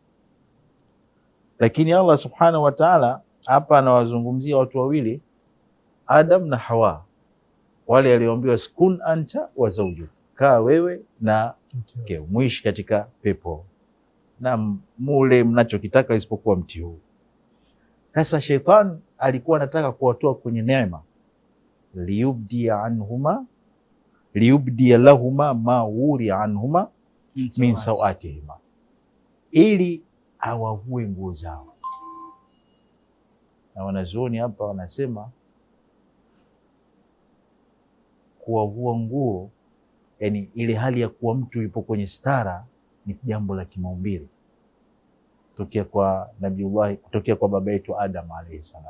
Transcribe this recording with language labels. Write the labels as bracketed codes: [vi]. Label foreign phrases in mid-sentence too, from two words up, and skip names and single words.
[sw] Lakini [ar] الله سبحانه وتعالى [sw] hapa anawazungumzia watu wawili, Adam na Hawa, wale alioambiwa [ar] اسكن أنت وزوجك, [sw] kaa wewe na mkeo muishi katika pepo na mule mnachokitaka isipokuwa mti huu. Sasa shetani alikuwa anataka kuwatoa kwenye neema, [ar] ليبدي لهما ما ووري عنهما من سوآتهما, [sw] ili awavue nguo zao. Na wanazuoni hapa wanasema kuwavua nguo, yani ile hali ya kuwa mtu yupo kwenye stara, ni jambo la kimaumbile kutokea kwa Nabiullah, kutokea kwa baba yetu Adam [ar] عليه السلام.